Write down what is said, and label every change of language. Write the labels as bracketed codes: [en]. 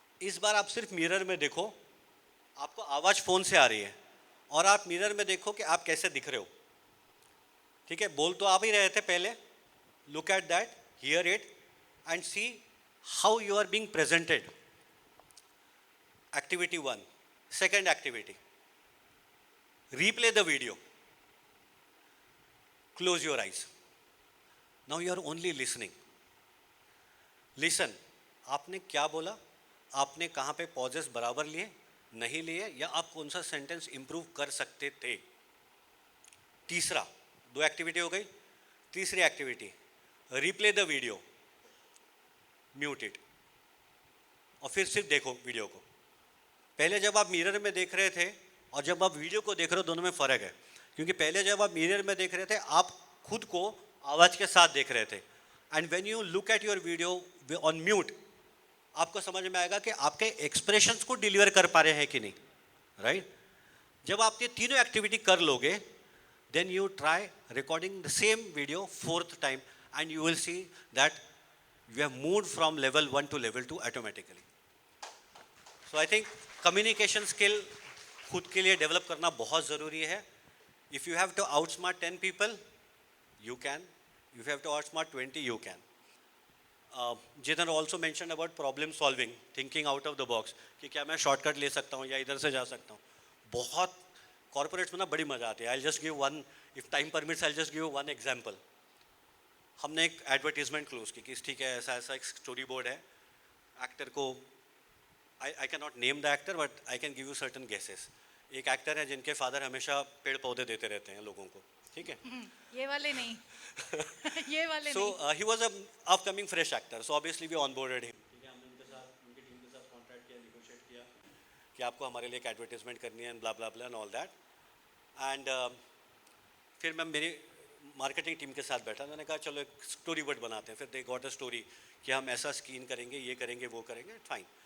[hi] इस बार आप सिर्फ मिरर में देखो, आपको आवाज़ फ़ोन से आ रही है, और आप मिरर में देखो कि आप कैसे दिख रहे हो, ठीक है। बोल तो आप ही रहे थे पहले, [en] Look at that, hear it and see how you are being presented. [hi] Activity 1। [en] second activity, replay the video, close your eyes, now you are only listening, [hi] listen, आपने क्या बोला, आपने कहाँ पे पॉजेस बराबर लिए, नहीं लिए, या आप कौन सा सेंटेंस इंप्रूव कर सकते थे। तीसरा, 2 एक्टिविटी हो गई। तीसरी activity, [en] replay the video, mute it, [hi] और फिर सिर्फ देखो वीडियो को। पहले जब आप मिरर में देख रहे थे और जब आप वीडियो को देख रहे हो, दोनों में फ़र्क है। क्योंकि पहले जब आप मिरर में देख रहे थे, आप खुद को आवाज़ के साथ देख रहे थे, [en] and when you look at your video on mute, [hi] आपको समझ में आएगा कि आपके एक्सप्रेशंस को डिलीवर कर पा रहे हैं कि नहीं, राइट। जब आप ये तीनों एक्टिविटी कर लोगे, [en] then you try recording the same video 4th time, and you will see that you have moved from level 1 to level 2 automatically. So I think [hi] communication skill खुद के लिए डेवलप करना बहुत ज़रूरी है. [en] If you have to outsmart 10 people, you can. If you have to outsmart 20, you can. Jitan also mentioned about problem solving, thinking out of the box, [hi] कि क्या मैं शॉर्टकट ले सकता हूँ या इधर से जा सकता हूँ. बहुत कॉर्पोरेट्स में ना बड़ी मजा आती है. [en] I'll just give one, if time permits, I'll just give one example. [hi] हमने एक एडवर्टीजमेंट क्लोज की कि ठीक है ऐसा ऐसा एक स्टोरी बोर्ड है, एक्टर को [en] I cannot name the actor, but I can give you certain guesses. [hi] एक एक्टर है जिनके फादर हमेशा पेड़ पौधे देते रहते हैं लोगों को, ठीक है. ये वाले नहीं. ये वाले [en] So [hi] नहीं. [en] he was a upcoming fresh actor, so obviously we onboarded him. [hi] ठीक है, हमने उनके साथ उनकी टीम के साथ कॉन्ट्रैक्ट किया, निगोशिएट किया कि आपको हमारे लिए एक एडवर्टीजमेंट करनी है, [en] Blah blah blah and all that. [hi] And फिर मैं मेरी मार्केटिंग टीम के साथ बैठा, मैंने कहा चलो एक स्टोरी बोर्ड बनाते हैं. फिर [en] they got a story [hi] कि हम ऐसा स्क्रीन करेंगे, ये करेंगे, वो करेंगे, फाइन.